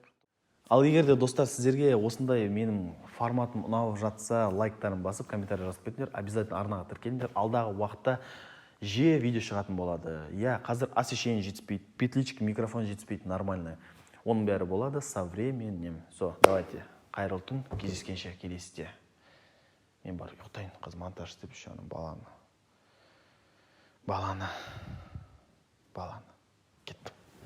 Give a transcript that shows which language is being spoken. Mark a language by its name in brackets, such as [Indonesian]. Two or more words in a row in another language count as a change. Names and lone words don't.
[Kazakh] Ал егер де достар сіздерге осындай менің форматым ұнап жатса, лайктарын басып, комментарий жазып кетіңдер, обязательно арнаға тіркеліңдер. Алдағы уақытта жиі видео шығатын болады. Қазір освещение жетіспейді, петличка, микрофон жетіспейді, нормально. Оның бәрі болады [Russian] со временем. [Kazakh] Давайте, қайырлы түн, кездескенше келесіде. Мен бар ұйықтайын, қыз монтаж істеп еще баланы. Кеттім.